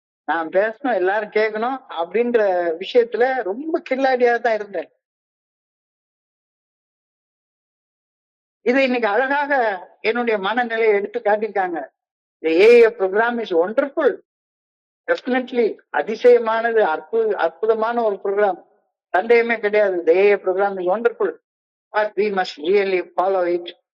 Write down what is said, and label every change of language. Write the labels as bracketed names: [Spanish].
[Tamil] நான் பேசணும், எல்லாரும் கேட்கணும் அப்படின்ற விஷயத்துல ரொம்ப கில்லாடியா தான் இருந்தேன். இதை இன்னைக்கு அழகாக என்னுடைய மனநிலையை எடுத்து காட்டியிருக்காங்க. [English] The AA program is wonderful. [Tamil] Definitely அதிசயமானது, அற்புதமான ஒரு ப்ரோக்ராம், சந்தேகமே கிடையாது. [English] The AA program is wonderful, but we must really follow it.